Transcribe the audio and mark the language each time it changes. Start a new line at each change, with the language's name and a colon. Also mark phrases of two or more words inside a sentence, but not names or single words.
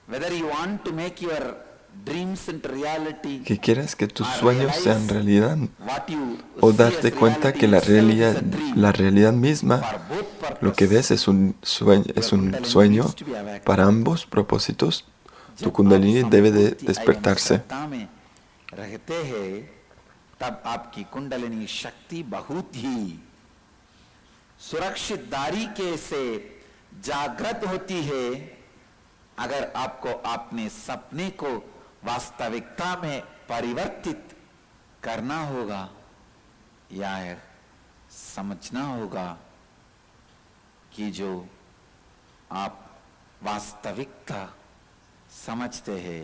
Spanish: Que quieras que tus sueños sean realidad, o darte cuenta que la realidad misma, lo que ves es un sueño. Para ambos propósitos, tu Kundalini debe de despertarse.
Hindi: तब आपकी कुंडलिनी शक्ति बहुत ही सुरक्षित तरीके से जागृत होती है. अगर आपको अपने सपने को वास्तविकता में परिवर्तित करना होगा या समझना होगा कि जो आप वास्तविकता समझते हैं.